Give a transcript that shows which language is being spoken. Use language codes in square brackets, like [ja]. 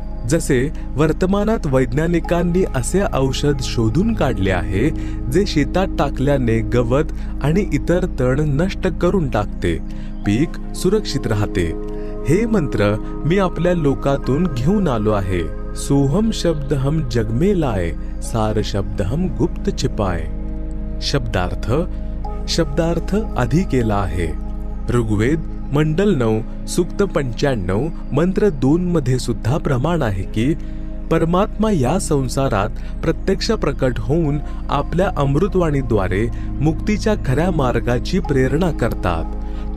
[mr] जसे वर्तमानात वैज्ञानिकांनी असे औषध शोधून काढले आहे जे शेतात टाकल्याने गवत आणि इतर तण नष्ट करून टाकते, पीक सुरक्षित राहते. हे मंत्र मी आपल्या लोकातून घेऊन आलो आहे. [hi] सोहम शब्द हम जग में लाए, सार शब्द हम गुप्त छिपाए. [mr] शब्दार्थ आधी केला आहे. ऋग्वेद मंडल 9 सूक्त 95 मंत्र 2 मध्ये सुद्धा प्रमाण आहे की परमात्मा या संसारात प्रत्यक्ष प्रकट होऊन आपल्या अमृतवाणीद्वारे मुक्तीच्या खऱ्या मार्गाची प्रेरणा करतात.